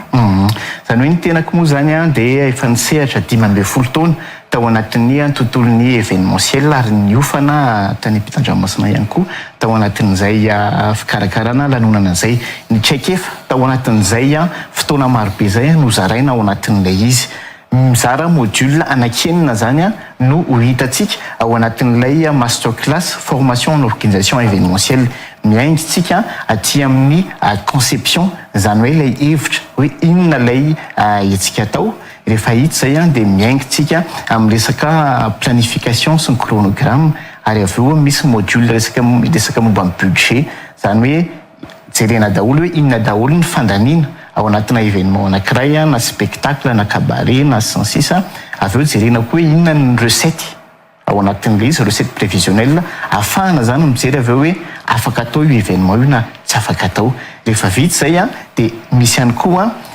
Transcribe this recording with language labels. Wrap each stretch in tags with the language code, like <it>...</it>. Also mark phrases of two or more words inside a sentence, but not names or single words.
<mg>Zany hoe ny tenako moa zany de efa nisehatra 12 taona tao anatin'ny tontolon'ny événementiel ary niofana tany ampitan-dranomasina ihany koa tao anatin'izay fikarakarana lanonana zay ny tsaikefa tao anatin'izay fotoana marobe zay no zaraina ao anatin'ilay izy mizara module anakenina zany no ho hitatsika ao anatin'ilay</mg> <fr>master class formation en organisation événementielle</fr> <mg>miaingytsika aty amin'ny conception zany hoe lay hevitra hoe inona lay etsika atao rehefa hita zay de miaingytsika amin'ny resaka planification sy ny chronogramme ary avy eo misy module resaka momba ny budget zany hoe jerena daholo hoe inona daholo ny fandaniana ao anatina événement anankiray na spectacle na cabaret na sansisa avy eo jerena koa hoe inona ny recette ao anatin'le izy</mg> <fr>recette prévisionnelle</fr> <mg>afahana zany mijery avy eo hoe afaka atao io événement io na tsy afaka atao rehefa vita zay de misy ihany koa</mg>